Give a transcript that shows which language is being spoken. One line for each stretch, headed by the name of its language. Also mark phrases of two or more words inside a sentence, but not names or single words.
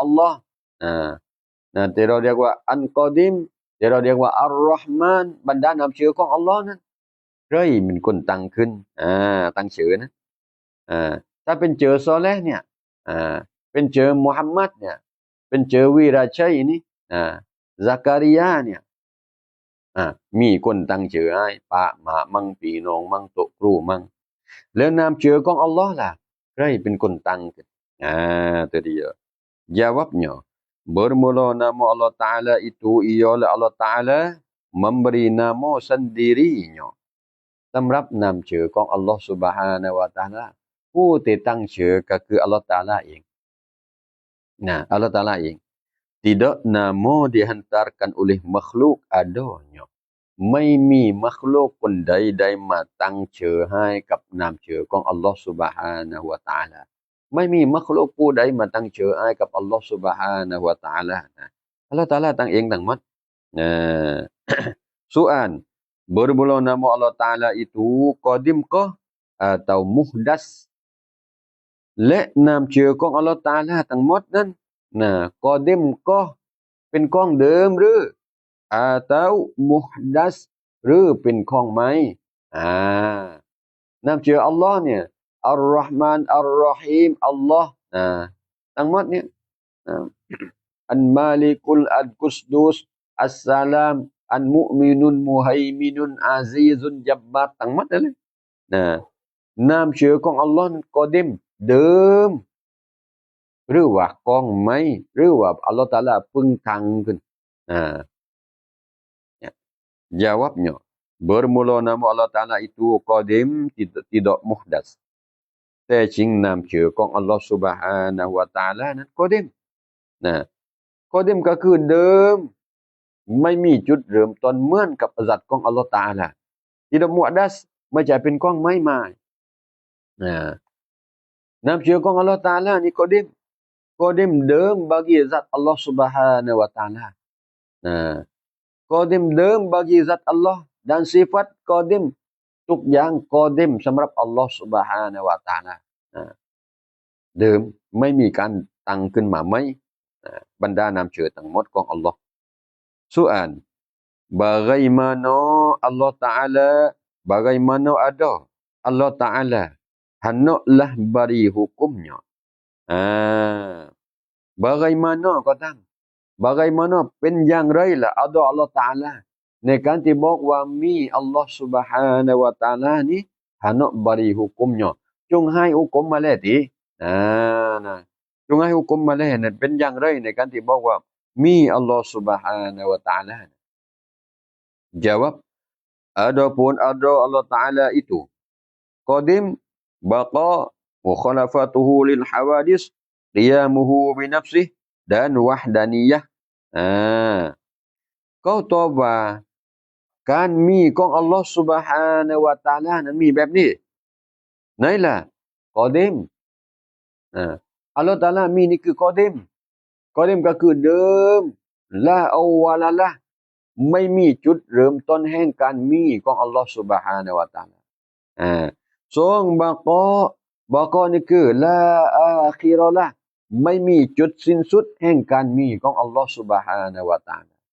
Thai: ลลอฮ์ที่เราเรียกว่าอันกอดิมที่เราเรียกว่าอัลลอฮ์มานบรรดานามชื่อของอัลลอฮ์นั้นใครเป็นคนตั้งขึ้นตั้งชื่อนะถ้าเป็นชื่อซอเลห์เนี่ยเป็นชื่อมุฮัมมัดเนี่ยเป็นชื่อวีรชัย นี่ซักริยาเนี่ยมีคนตั้งชื่อให้ป้ามามั่งพี่น้องมั่งโตครูมั่งแล้วนามชื่อของอัลลอฮ์ล่ะใครเป็นคนตั้งขึ้นตัวเดียว
Malay: jawabnya bermula nama Allah Ta'ala itu ialah Allah Ta'ala memberi nama sendirinya
Thai: สำหรับนามชื่อของอัลลอฮ์
Arabic: سبحانه وتعالى
Thai: ผู้ที่ตั้งชื่อก็คืออัลลอฮ์ตะอาลาเองอั ลลอฮ์ตะอาลาเอง
Malay: tidak nama dihantarkan oleh makhluk adanya
Thai: ไม่มีมัคลุกคนใดๆมาตั้งชื่อให้กับ นามชื่อของอัลลอฮ์
Arabic: سبحانه وتعالى
Thai: ไม่มีมัคลุกผู้ใดมาตั้งชื่อให้กับอัลลอฮ์
Arabic: سبحانه وتعالى
Thai: อัลลอฮ์ตะอาลาตั้งเองทั้งหมดนะ
Malay: soal bermula nama Allah Taala itu qadim kah atau muhdas
Thai: และนามชื่อของอัลลอฮ์ตะอาลาทั้งหมดนั้นกอดิมก็เป็นของเดิมหรือ
Malay: atau muhdas
Thai: หรือเป็นของใหม่ นามชื่ออัลลอฮ์เนี่ยอัลรอฮ์มานอัลรอฮีมอัลลอฮ์ทั้งหมดเนี่ยอันมาลิกุลอัลกุสดุสอัสสลามอันมุมินุนมุฮัยมินุนอาซีซุนจับบาร์ทั้งหมดเลยนามชื่อของอัลลอฮ์กอดิมเดิมหรือว่ากองไม้หรือว่าอัลลอฮ์ตะอาลาเพิ่งตั้งขึ้น
Malay: jawabnya bermula nama Allah Taala itu qadim tidak muhdas
Thai: แต่จริงนามชื่อของอัลลอฮ์
Arabic: سبحانه وتعالى
Thai: นั้นกอดิมกอดิมก็คือเดิมไม่มีจุดเริ่มต้นเหมือนกับอัลของอัลลอฮ์ตะอาลา
Malay: tidak muhdas
Thai: ไม่ใช่เป็นของใหม่ ๆนามชื่อของอัลลอฮ์ตะอาลานี่กอดิมเดิมบagi zat Allah
Arabic: سبحانه وتعالى
Malay: qadim เดิม bagi zat Allah dan sifat qadim ทุกอย่าง qadim สำหรับอัลลอฮ์
Arabic: سبحانه وتعالى
Thai: เดิมไม่มีการตั้งขึ้นมาใหม่บรรดานามชื่อทั้งหมดของอัลลอฮ์
Malay: soal bagaimana Allah Taala bagaimana ada Allah Taala hendaklah beri hukumnya
Thai: bagaimana ก็ตามbagaimana เป็นอย่างไรล่ะอัลลอฮ์ตะอาลาในการที่บอกว่ามี อัลลอฮ์
Arabic: سبحانه وتعالى
Thai: นี้
Malay: hendak beri hukumnya
Thai: จงให้หุกมมาแล้วติจงให้หุกมมาแล้วนั่นเป็นอย่างไรในการที่บอกว่ามีอัลลอฮ์
Arabic: سبحانه وتعالى
Malay: jawab adapun ada Allah Taala itu qadim baqa
Arabic: مخالفته للحوادث قيامه بنفسه
Malay: dan wahdaniyah
Thai: ก็ตอบว่าการมีของอัลลอฮ์
Arabic: سبحانه وتعالى
Thai: นั้นมีแบบนี้ไหนล่ะกอ ดิมอัลลอฮ์ตะอาลามีนี่คือกอดิมก็คือเดิมลาอวะละละไม่มีจุดเริ่มต้นแห่งการมีของอัลลอฮ์
Arabic: سبحانه وتعالى
Thai: สองบากอนี่คือลาอาคิเราะละไม่มีจุดสิ้นสุดแห่งการมีของอัลลอฮ์
Arabic: سبحانه وتعالى